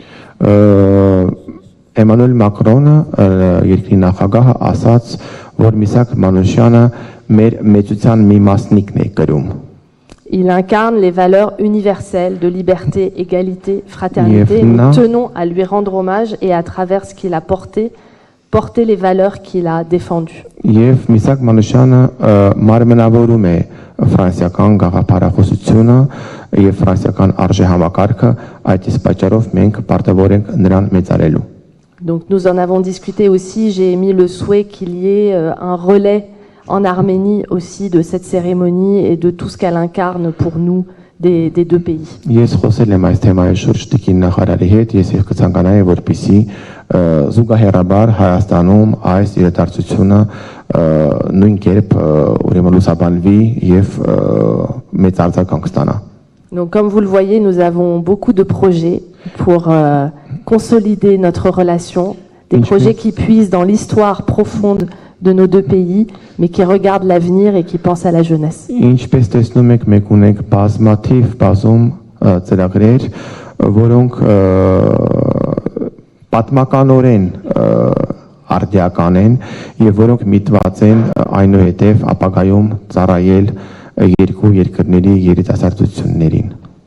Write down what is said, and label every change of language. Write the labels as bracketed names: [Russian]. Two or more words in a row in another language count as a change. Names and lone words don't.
[Armenian] Emmanuel Մակրոնը երկրի նախագահը ասաց, որ Միսակ Մանուշյանը մեր մեծության մի մասնիկն է կրում։ [French] Il incarne les valeurs universelles de liberté, égalité, fraternité. Et nous tenons à lui rendre hommage et à travers ce qu'il a porté les valeurs qu'il a défendues. [Armenian] Եվ Միսակ Մանուշյանը մարմնավորում է ֆրանսիական գաղափարախոսությունը եւ ֆրանսիական արժեհամակարգը, այդ իսկ պատճառով մենք պարտավոր ենք նրան մեծարելու։ [French] Donc nous en avons discuté aussi, j'ai émis le souhait qu'il y ait un relais en Arménie aussi de cette cérémonie et de tout ce qu'elle incarne pour nous des 2 pays. [Armenian] Ես խոսել եմ այս թեմայի շուրջ տիկին նախարարի հետ, ես կցանկանայի, որպեսզի զուգահեռաբար Հայաստանում այս իրադարձությունը նույն կերպ ուրեմն լուսաբանվի եւ մեծ արձագանք ստանա։ [French] Donc comme vous le voyez, nous avons beaucoup de projets pour consolider notre relation, des projets qui puisent dans l'histoire profonde de nos deux pays, mais qui regardent l'avenir et qui pensent à la jeunesse. [Armenian] Ինչպես տեսնում եք, մենք ունենք բազմաթիվ բազում ծրագրեր, որոնք պատմականորեն արդիական են եւ որոնք միտված են այնուհետեւ ապագայում ծառայել երկու երկրների երիտասարդություններին։